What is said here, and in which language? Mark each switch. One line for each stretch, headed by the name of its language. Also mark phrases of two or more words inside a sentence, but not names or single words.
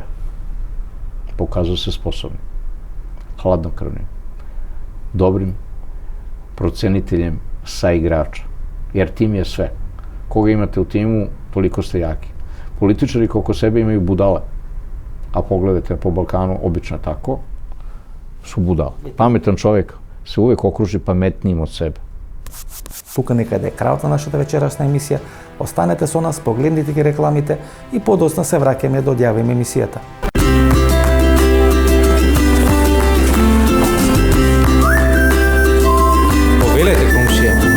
Serbian: Pokazao se sposobnim, hladnokrvnim, dobrim proceniteljem saigrača. Jer tim je sve. Koga imate u timu, toliko ste jaki. Političari oko sebe imaju budale, a pogledajte po Balkanu, obično je tako, su budale. Pametan čovjek se uvek okruži pametnijim od sebe.
Macedonian: Тука некаде е крајот на нашата вечерашна емисија. Останете со нас, погледнете ги рекламите и подоцна се враќаме да одјавиме емисијата. Повелете, комшија.